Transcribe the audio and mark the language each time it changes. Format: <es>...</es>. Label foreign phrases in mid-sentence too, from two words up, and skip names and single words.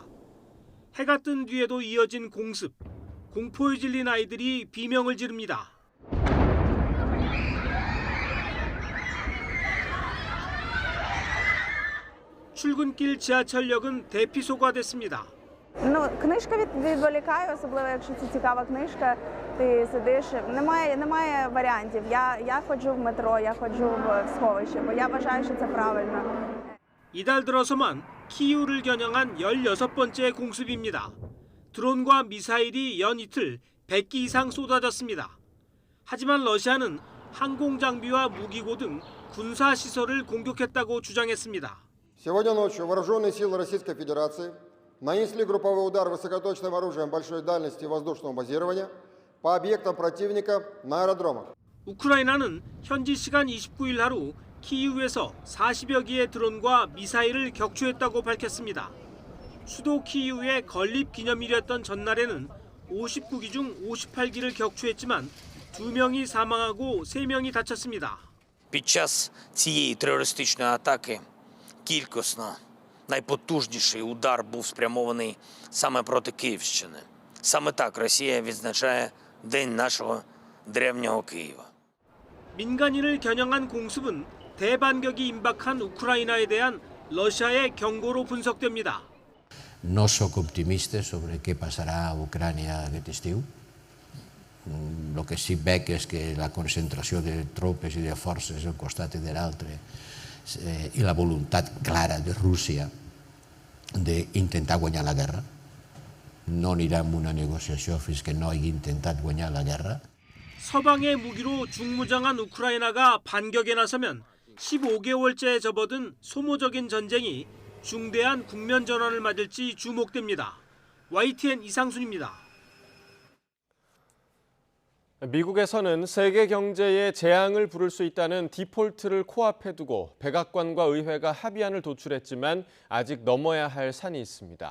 <ko>해가 뜬 뒤에도 이어진 공습, 공포에 질린 아이들이 비명을 지릅니다. 출근길 지하철역은 대피소가 됐습니다.</ko> <uk>Книжка відволікає, особливо якщо це цікава книжка, ти сидиш, немає варіантів. Я ходжу в метро, я ходжу в сховище, бо я вважаю, що це правильно.</uk> <ko>이달 들어서만 키이우를 겨냥한 16번째 공습입니다. 드론과 미사일이 연이틀 100기 이상 쏟아졌습니다. 하지만 러시아는 항공 장비와 무기고 등 군사 시설을 공격했다고 주장했습니다.</ko> <ru>Сегодня ночью вооруженные силы Российской Федерации нанесли групповой удар высокоточным оружием большой дальности воздушного базирования по объектам противника на аэродромах.</ru> <ko>우크라이나는 현지 시간 29일 하루 키이우에서 40여 기의 드론과 미사일을 격추했다고 밝혔습니다. 수도 키이우의 건립 기념일이었던 전날에는 59기 중 58기를 격추했지만 2명이 사망하고 3명이 다쳤습니다.</ko> <uk>Під час цієї терористичної атаки кількісно найпотужніший удар був спрямований саме проти Київщини. Саме так Росія відзначає День нашого древнього Києва.</uk> <ko>민간인을 겨냥한 공습은 대반격이 임박한 우크라이나에 대한 러시아의 경고로 분석됩니다.</ko> <ca>No soc optimista sobre què passarà a Ucrània aquest estiu. El que sí veig és que la concentració de tropes i de forces d'un costat i de l'altre i la voluntat clara de Rússia d'intentar guanyar la guerra. No anirà amb una negociació fins que no hagi intentat guanyar la guerra.</ca> <ko>서방의 무기로 중무장한 우크라이나가 반격에 나서면 15개월째 접어든 소모적인 전쟁이 중대한 국면 전환을 맞을지 주목됩니다. YTN 이상순입니다. 미국에서는 세계 경제에 재앙을 부를 수 있다는 디폴트를 코앞에 두고 백악관과 의회가 합의안을 도출했지만 아직 넘어야 할 산이 있습니다.</ko>